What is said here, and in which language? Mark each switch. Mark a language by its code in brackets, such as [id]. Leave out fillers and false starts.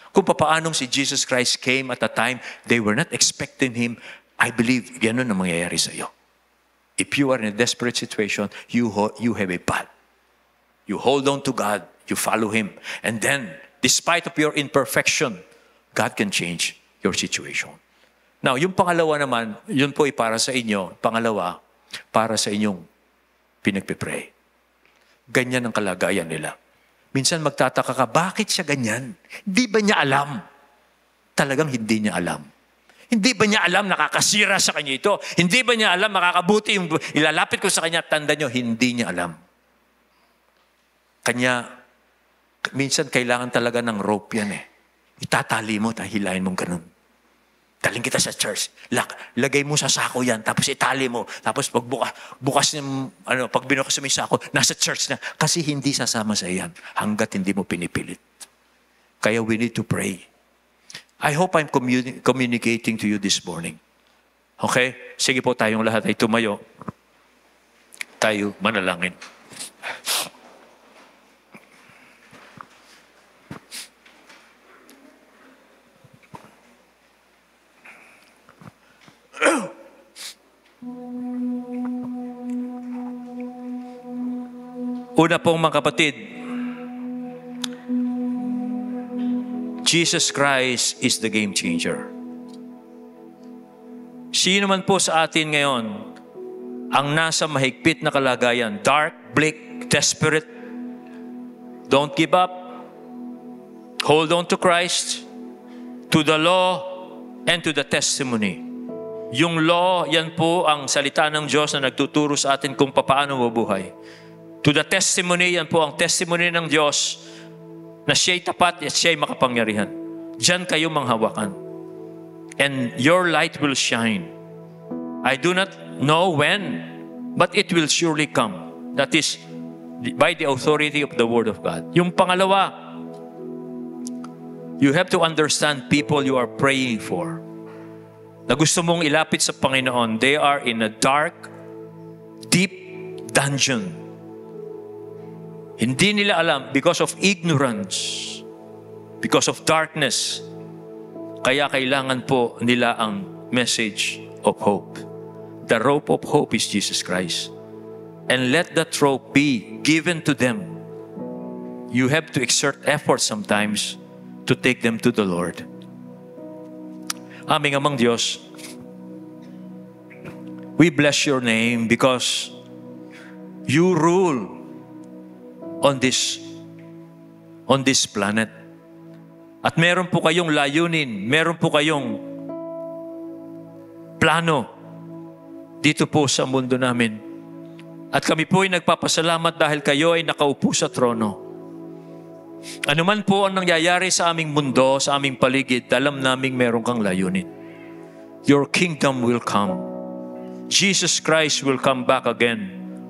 [tl] Kung paanong [en] si Jesus Christ came at a time they were not expecting Him, I believe [tl] ganun ang mangyayari sa iyo. [en] If you are in a desperate situation, you have a path. You hold on to God. You follow Him. And then, despite of your imperfection, God can change your situation. [tl] Now, yung pangalawa naman, yun po ay para sa inyo. Pangalawa, para sa inyong pinagpipray. Ganyan ang kalagayan nila. Minsan magtataka ka, bakit siya ganyan? Hindi ba niya alam? Talagang hindi niya alam. Hindi ba niya alam nakakasira sa kanya ito? Hindi ba niya alam makakabuti yung ilalapit ko sa kanya? Tanda niyo, hindi niya alam. Kanya, minsan kailangan talaga ng rope yan eh. Itatali mo, hilahin mong ganun. Daling kita sa church. Lagay mo sa sako yan, tapos itali mo. Tapos pag bukas yung, pag binukas mo yung sako, nasa church na. Kasi hindi sasama sa iyan hanggat hindi mo pinipilit. [en] Kaya we need to pray. I hope I'm communicating to you this morning. Okay? [tl] Sige po, tayong lahat ay tumayo. Tayo manalangin. Una pong mga kapatid, [en] Jesus Christ is the game changer. [tl] Sino man po sa atin ngayon ang nasa mahigpit na kalagayan, [en] dark, bleak, desperate, don't give up. Hold on to Christ, to the law, and to the testimony. [tl] Yung law, yan po ang salita ng Diyos na nagtuturo sa atin kung paano mabuhay. [en] To the testimony, [tl] yan po ang testimony ng Diyos na siya'y tapat at siya'y makapangyarihan. Diyan kayo manghawakan. [en] And your light will shine. I do not know when, but it will surely come. That is by the authority of the Word of God. [tl] Yung pangalawa, [en] you have to understand people you are praying for. [tl] Na gusto mong ilapit sa Panginoon, [en] they are in a dark, deep dungeon. [tl] Hindi nila alam [en] because of ignorance, because of darkness. [tl] Kaya kailangan po nila ang message of hope. [en] The rope of hope is Jesus Christ. And let that rope be given to them. You have to exert effort sometimes to take them to the Lord. [tl] Aming Amang Diyos, [en] we bless your name because you rule on this planet. [tl] At meron po kayong layunin, meron po kayong plano dito po sa mundo namin. At kami po ay nagpapasalamat dahil kayo ay nakaupo sa trono. Ano man po ang nangyayari sa aming mundo, sa aming paligid, alam naming meron kang layunin. [en] Your kingdom will come. Jesus Christ will come back again.